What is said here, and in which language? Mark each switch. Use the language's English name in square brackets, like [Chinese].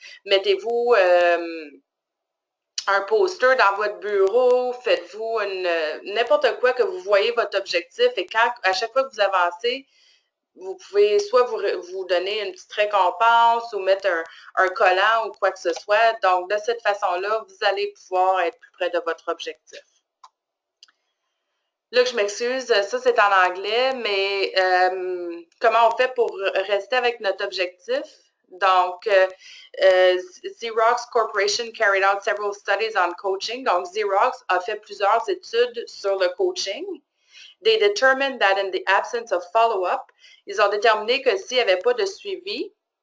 [French] Mettez-vous un poster dans votre bureau, faites-vous n'importe quoi que vous voyez votre objectif et à chaque fois que vous avancez, vous pouvez soit vous donner une petite récompense ou mettre un collant ou quoi que ce soit. Donc, de cette façon-là, vous allez pouvoir être plus près de votre objectif. Là, je m'excuse, ça c'est en anglais, mais comment on fait pour rester avec notre objectif? [English] Donc, Xerox Corporation carried out several studies on coaching. [French] Donc, Xerox a fait plusieurs études sur le coaching. [English] They determined that in the absence of follow-up, [French] ils ont déterminé que s'il n'y avait pas de suivi,